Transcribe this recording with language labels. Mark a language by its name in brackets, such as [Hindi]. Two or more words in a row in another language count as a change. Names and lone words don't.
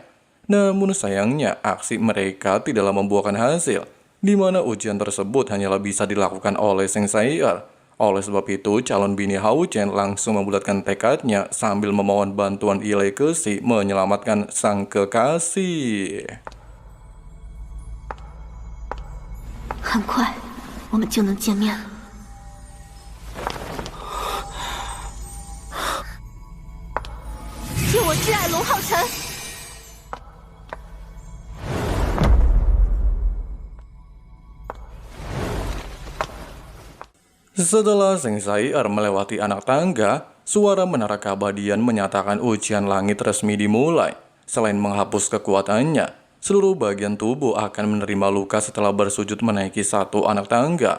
[Indonesian] Namun sayangnya aksi mereka tidaklah membuahkan hasil, di mana ujian tersebut hanyalah bisa dilakukan oleh Seng Sai-er. Oleh sebab itu, calon bini Hao Chen langsung membulatkan tekadnya sambil memohon bantuan Ilai Kexi menyelamatkan sang kekasih. [Chinese] 很快，我们就能见面了。借我挚爱龙浩辰。 [Indonesian] Setelah Zheng Zai'er melewati anak tangga, suara menara keabadian menyatakan ujian langit resmi dimulai. Selain menghapus kekuatannya, seluruh bagian tubuh akan menerima luka setelah bersujud menaiki satu anak tangga.